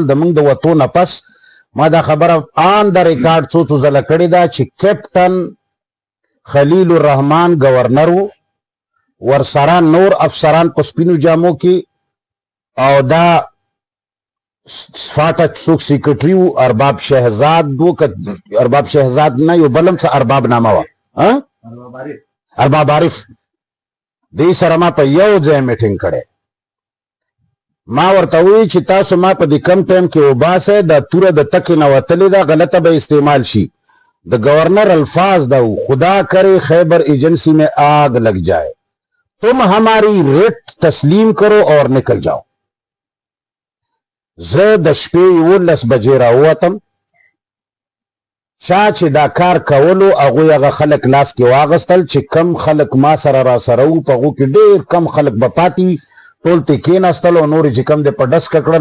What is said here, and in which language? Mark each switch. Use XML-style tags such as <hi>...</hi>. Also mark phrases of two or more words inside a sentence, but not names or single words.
<ps>د موږ د وتو نه پس ما دا خبره آن د ریکارډ څو څو ځله کړې ده چې کیپټن خلیل الرحمن گورنر وو، ورسره نور افسران په سپینو جامو کې، او دا فاټک څوک سیکرټري وو ارباب شهزاد وو، ارباب شهزاد نه یو بلم څه ارباب نامه وه، ارباب عارف. دې سره ما په یو ځای میټینګ کړی. ما ورته وی چې تاسو ما په دې کم ټایم کې وباسئ، دا توره د تکې نه وتلې ده، غلطه به استعمال شي. د گورنر الفاظ دا</ps> <ur>خدا کرے خیبر ایجنسی میں آگ لگ جائے، تم ہماری ریٹ تسلیم کرو اور نکل جاؤ.</ur> <ps>زه د شپې 11 بجې راووتم. چا چې دا کار کولو هغوی هغه خلک لاس کې واغستل چې کم خلک ما سره را سره وو، په هغو کې ډېر کم خلک به پاتې وي، ټول ته کېناستل او نور چې کم دی په ډسکه کړل.</ps>